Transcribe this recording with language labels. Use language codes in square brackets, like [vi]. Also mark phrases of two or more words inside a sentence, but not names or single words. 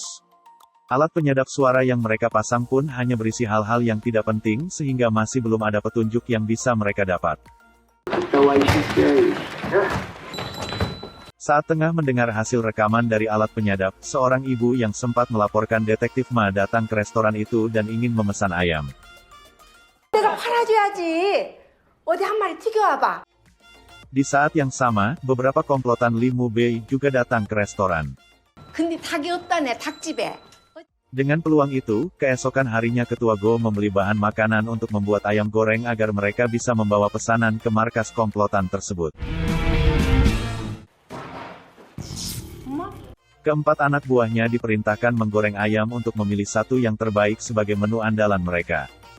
[id] Alat penyadap suara yang mereka pasang pun hanya berisi hal-hal yang tidak penting sehingga masih belum ada petunjuk yang bisa mereka dapat. Saat tengah mendengar hasil rekaman dari alat penyadap, seorang ibu yang sempat melaporkan Detektif Ma datang ke restoran itu dan ingin memesan ayam. [ko] 내가 팔아줘야지. 어디 한 마리 튀겨와봐. [id] Di saat yang sama, beberapa komplotan Lee Mu Bei juga datang ke restoran. [ko] 근데 닭이 없다네, 닭집에. [id] Dengan peluang itu, keesokan harinya Ketua Go membeli bahan makanan untuk membuat ayam goreng agar mereka bisa membawa pesanan ke markas komplotan tersebut. Keempat anak buahnya diperintahkan menggoreng ayam untuk memilih satu yang terbaik sebagai menu andalan mereka.